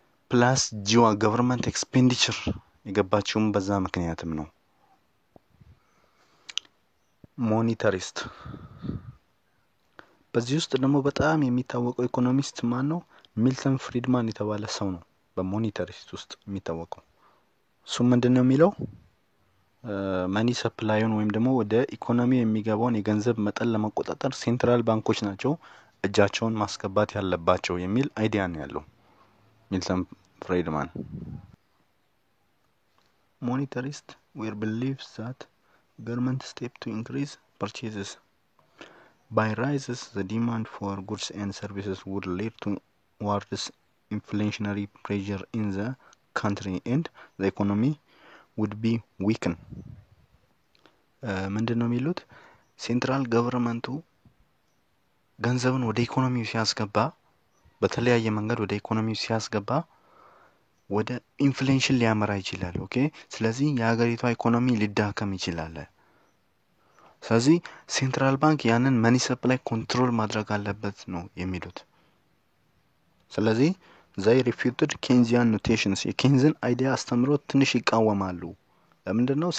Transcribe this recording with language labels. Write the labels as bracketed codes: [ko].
[am] ፕላስ ጂዋ ገቨርንመንት ኤክስፔንዲቸር የገባችውም በዛ ምክንያትም ነው። ሞኔታሪስት በዚህ ውስጥ ደግሞ በጣም የሚታወቀው ኢኮኖሚስት ማን ነው? ሚልተን ፍሪድማን የተባለ ሰው ነው በሞኔታሪስት ውስጥ የሚታወቀው። እሱም ምንድነው የሚለው? መኒ ሰፕላዩን ወይም ደግሞ ወደ ኢኮኖሚ የሚገባውን የገንዘብ መጠን ለመቆጣጠር ሴንትራል ባንኮች ናቸው እጃቸውን ማስገባት ያለባቸው የሚል አይዲያ ነው ያለው ሚልተን ፍሪድማን። [en] ሞኔታሪስት ዌር believes that government step to increase purchases by rises the demand for goods and services would lead towards inflationary pressure in the country and the economy would be weaken። [am] ምንድነው የሚሉት? ሴንትራል ገቨርንመንቱ ገንዘብን ወደ ኢኮኖሚው ሲያስገባ፣ በተለያየ መንገድ ወደ ኢኮኖሚው ሲያስገባ ወደ ኢንፍሌሽን ሊያመራ ይችላል። ኦኬ፣ ስለዚህ የሀገሪቷ ኢኮኖሚ ሊዳከም ይችላል። ስለዚህ ሴንትራል ባንክ ያንን መኒ ሰፕላይ ኮንትሮል ማድረግ አለበት ነው የሚሉት። ስለዚህ [en] they refuted Keynesian notations [am] የኬንዝን አይዲያ አስተምሮ ትንሽ ይቃወማሉ። ለምንድነው?